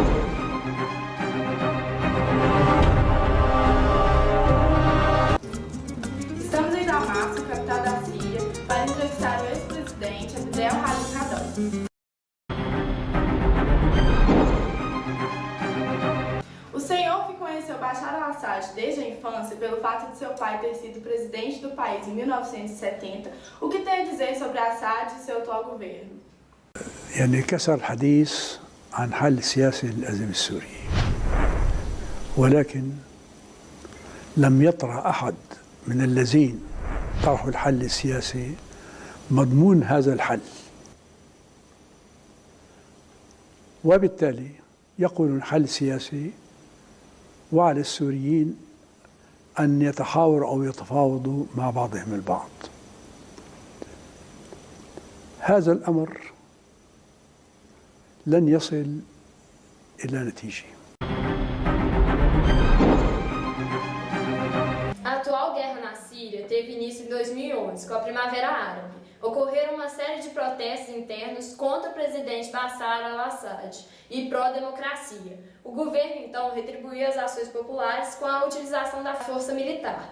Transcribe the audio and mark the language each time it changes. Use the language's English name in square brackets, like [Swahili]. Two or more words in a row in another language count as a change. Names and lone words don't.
[Portuguese] Estamos em Damasco, capital da Síria, para entrevistar o ex-presidente Abdel Halim Haddad. O senhor que conheceu Bashar al-Assad desde a infância pelo fato de seu pai ter sido presidente do país em 1970, o que tem a dizer sobre Assad e seu atual governo? [Arabic] يعني كثر الحديث عن حل سياسي للأزمة السورية، ولكن لم يطرح أحد من الذين طرحوا الحل السياسي مضمون هذا الحل، وبالتالي يقولون حل سياسي وعلى السوريين أن يتحاوروا أو يتفاوضوا مع بعضهم البعض. هذا الأمر لن يصل إلى نتيجة. [Portuguese] A atual guerra na Síria teve início em 2011, com a Primavera Árabe. Ocorreram uma série de protestos internos contra o presidente Bashar al-Assad e pró-democracia. O governo, então, retribuiu as ações populares com a utilização da força militar.